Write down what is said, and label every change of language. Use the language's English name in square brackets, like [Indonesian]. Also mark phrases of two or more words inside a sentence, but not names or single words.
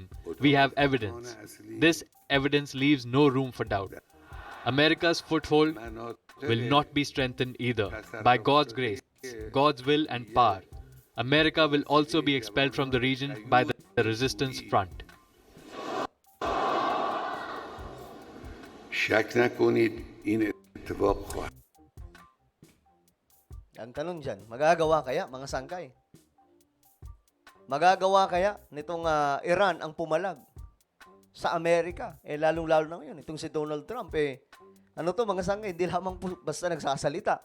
[English] We have evidence. This evidence leaves no room for doubt. America's foothold will not be strengthened either. By God's grace, God's will and power, America will also be expelled from the region by the resistance front. [Persian] شک نکنید این اتفاق خواهد [Filipino] Ang tanong dyan, magagawa kaya mga sangkay? Magagawa kaya nitong Iran ang pumalag sa Amerika? Lalong-lalo na ngayon, itong si Donald Trump, ano to mga sangkay, hindi lamang po basta nagsasalita.